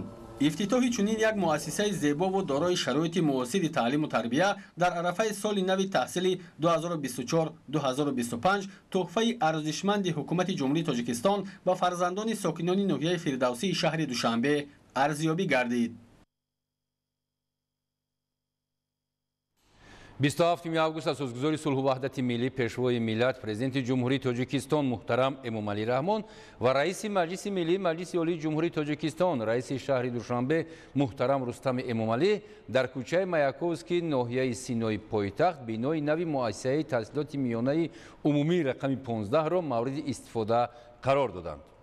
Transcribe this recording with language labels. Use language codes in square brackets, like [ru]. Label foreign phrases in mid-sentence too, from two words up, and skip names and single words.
[tg] افتتاح چنین یک مؤسسه زیبا و دارای شرایط معاصر تعلیم و تربیت در عرفه سال نو تحصیلی 2024-2025 تحفه ارزشمند حکومت جمهوری تاجیکستان و فرزندان ساکنان ناحیه فردوسی شهر دوشنبه ارزیابی گردید. 27 август асосгузори сулҳу ваҳдати миллӣ пешвои миллат президенти ҷумҳурии тоҷикистон муҳтарам эмомалӣ раҳмон ва раиси маҷлиси миллии маҷлиси олии ҷумҳурии тоҷикистон раиси шаҳри душанбе муҳтарам рустами эмомалӣ дар кӯчаи маяковский ноҳияи синои пойтахт бинои нави муассисаи таҳсилоти миёнаи умумии рақами 15-ро мавриди истифода қарор доданд.